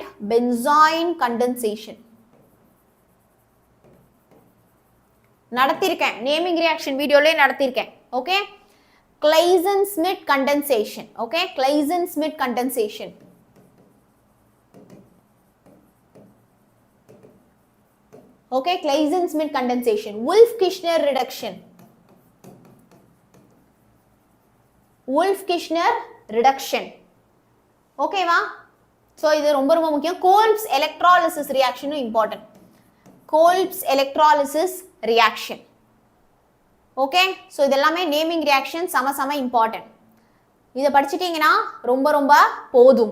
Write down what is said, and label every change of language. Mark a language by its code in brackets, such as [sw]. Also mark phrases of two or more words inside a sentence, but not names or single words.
[en] benzoin condensation [ta] நடத்திருக்கேன், [en] naming reaction [ta] வீடியோலயே நடத்திருக்கேன். [en] okay, Claisen-Schmidt condensation. okay, Claisen-Schmidt condensation. okay, Claisen-Schmidt condensation. Wolff-Kishner reduction, Wolff-Kishner reduction. [ta] ஓகேவா? ஸோ இது ரொம்ப ரொம்ப முக்கியம். [en] Kolbe's electrolysis reactionum important. Kolbe's electrolysis reaction. okay, so [ta] இதெல்லாமே [en] naming reaction [ta] செம இம்பார்ட்டன்ட். இதை படிச்சிட்டிங்கன்னா ரொம்ப ரொம்ப போதும்.